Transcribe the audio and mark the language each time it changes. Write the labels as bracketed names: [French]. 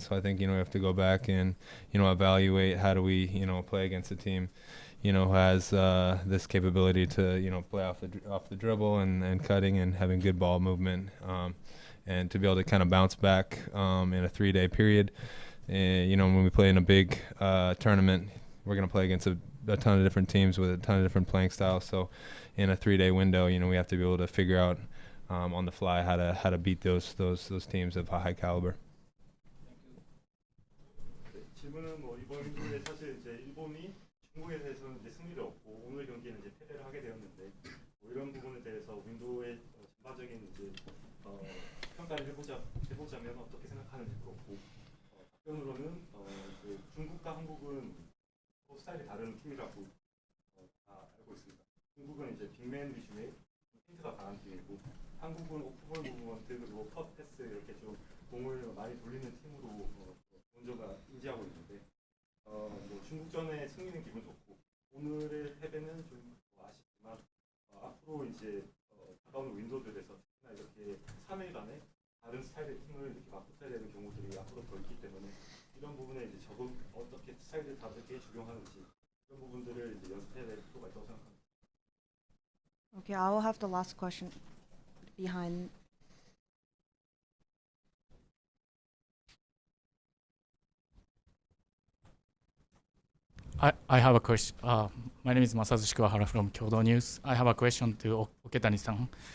[English] So I think we have to go back and evaluate how do we play against a team who has this capability to play off the dribble and cutting and having good ball movement, and to be able to kind of bounce back in a 3-day period. When we play in a big tournament, we're going to play against a ton of different teams with a ton of different playing styles. So in a 3-day window, we have to be able to figure out on the fly how to beat those teams of high caliber. [Korean] 질문은 뭐 이번 경기에 사실 이제 일본이 중국에 대해서는 이제 승리를 얻고 오늘 경기에는 이제 패배를 하게 되었는데 뭐 이런 부분에 대해서 윈도우의 전반적인 이제 평가를 해보자면 어떻게 생각하는지 그렇고 답변으로는 이제 중국과 한국은 스타일이 다른 팀이라고 다 알고 있습니다. 중국은 이제 빅맨 위주의 힌트가 강한 팀이고 한국은 오프볼 무브먼트 그리고 컷 패스 이렇게 좀 공을 많이 돌리는 팀으로 먼저가 인지하고 있는데 뭐 중국전의 승리는 기분 좋고 오늘의 패배는 좀 아쉽지만 앞으로 이제 다가오는 윈도들에서 특히나 이렇게 3일간에 다른 스타일의 팀을 이렇게 맞붙어야 되는 경우들이 앞으로 더 있기 때문에 이런 부분에 이제 어떻게 스타일을 다르게 적용하는지 이런 부분들을 이제 연습해야 될 필요가 있다고 생각합니다. [English] Okay, I will have the last question behind. I have a question. My name is Masazushi Kuwahara from Kyodo News. I have a question to Oketani-san.